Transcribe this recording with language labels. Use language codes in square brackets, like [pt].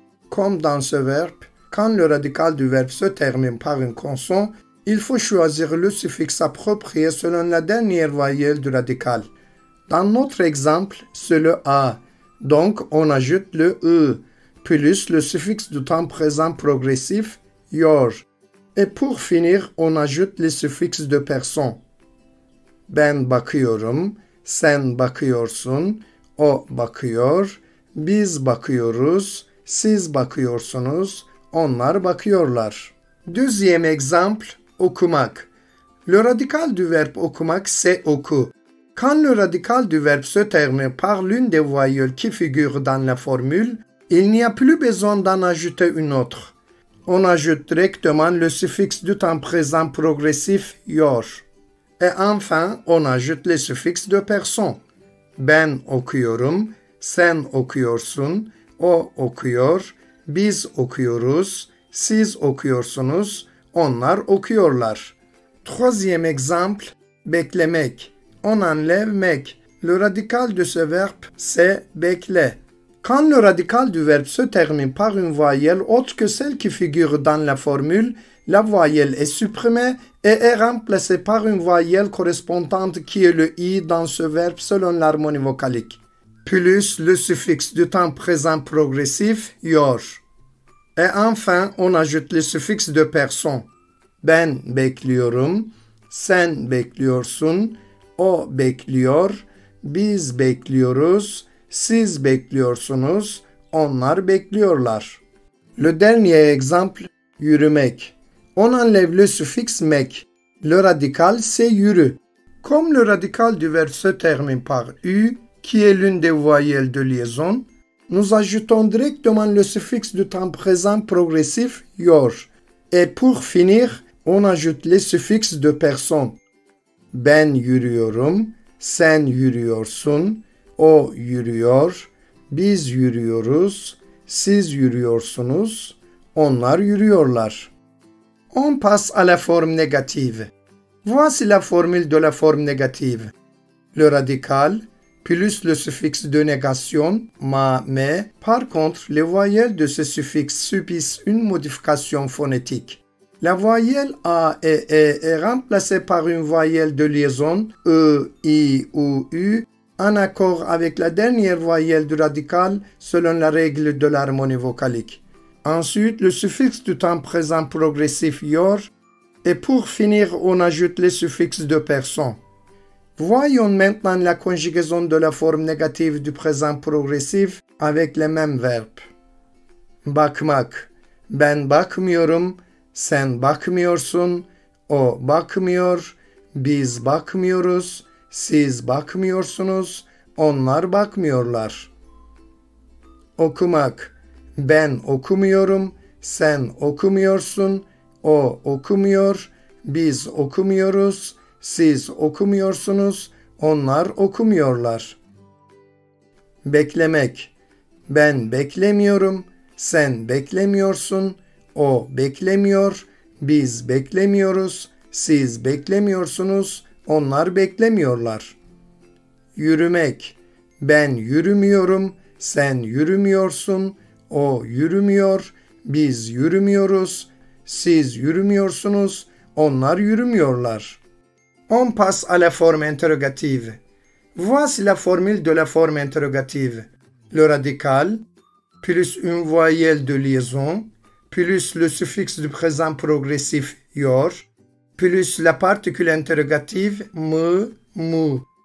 [fr] Comme dans ce verbe, quand le radical du verbe se termine par une consonne, il faut choisir le suffixe approprié selon la dernière voyelle du radical. Dans notre exemple, c'est le A, donc on ajoute le E, plus le suffixe du temps présent progressif, yor. Et pour finir, on ajoute les suffixes de personne. [tr] Ben bakıyorum, sen bakıyorsun, o bakıyor, biz bakıyoruz, siz bakıyorsunuz, onlar bakıyorlar. [fr] Deuxième exemple, okumak. Le radical du verbe okumak, c'est oku. Quand le radical du verbe se termine par l'une des voyelles qui figurent dans la formule, il n'y a plus besoin d'en ajouter une autre. On ajoute directement le suffixe du temps présent progressif yor. Et enfin, on ajoute les suffixes de personne. [tr] Ben okuyorum, sen okuyorsun, o okuyor, biz okuyoruz, siz okuyorsunuz, onlar okuyorlar. [fr] Troisième exemple, beklemek. On enlève mek. Le radical de ce verbe, c'est bekle. Quand le radical du verbe se termine par une voyelle autre que celle qui figure dans la formule, la voyelle est supprimée et est remplacée par une voyelle correspondante qui est le i dans ce verbe selon l'harmonie vocalique, plus le suffixe du temps présent progressif, yor. Et enfin, on ajoute le suffixe de personne. [tr] Ben bekliyorum, sen bekliyorsun, o bekliyor, biz bekliyoruz, siz bekliyorsunuz, onlar bekliyorlar. [fr] Le dernier exemple, yürümek. On enlève le suffixe mek. Le radical, c'est yürü. Comme le radical du verbe se termine par u, qui est l'une des voyelles de liaison, nous ajoutons directement le suffixe du temps présent progressif yor. Et pour finir, on ajoute les suffixes de personne. [tr] Ben yürüyorum, sen yürüyorsun, o yürüyor, biz yürüyoruz, siz yürüyorsunuz, onlar yürüyorlar. [fr] On passe à la forme négative. Voici la formule de la forme négative. Le radical plus le suffixe de négation, ma, me. Par contre, les voyelles de ce suffixe subissent une modification phonétique. La voyelle A et E est remplacée par une voyelle de liaison E, I ou U en accord avec la dernière voyelle du radical selon la règle de l'harmonie vocalique. Ensuite, le suffixe du temps présent progressif yor. Et pour finir, on ajoute les suffixes de personne. Voyons maintenant la conjugaison de la forme négative du présent progressif avec les mêmes verbes. [tr] Bakmak. Ben bakmıyorum, sen bakmıyorsun, o bakmıyor, biz bakmıyoruz, siz bakmıyorsunuz, onlar bakmıyorlar. Okumak. Ben okumuyorum, sen okumuyorsun, o okumuyor, biz okumuyoruz, siz okumuyorsunuz, onlar okumuyorlar. Beklemek. Ben beklemiyorum, sen beklemiyorsun, o beklemiyor, biz beklemiyoruz, siz beklemiyorsunuz, onlar beklemiyorlar. Yürümek. Ben yürümüyorum, sen yürümüyorsun, o yürümüyor, biz yürümüyoruz, siz yürümüyorsunuz, onlar yürümüyorlar. [fr] On passe à la forme interrogative. Voici la formule de la forme interrogative. Le radical, plus une voyelle de liaison, plus le suffixe du présent progressif yor, plus la particule interrogative me, mu.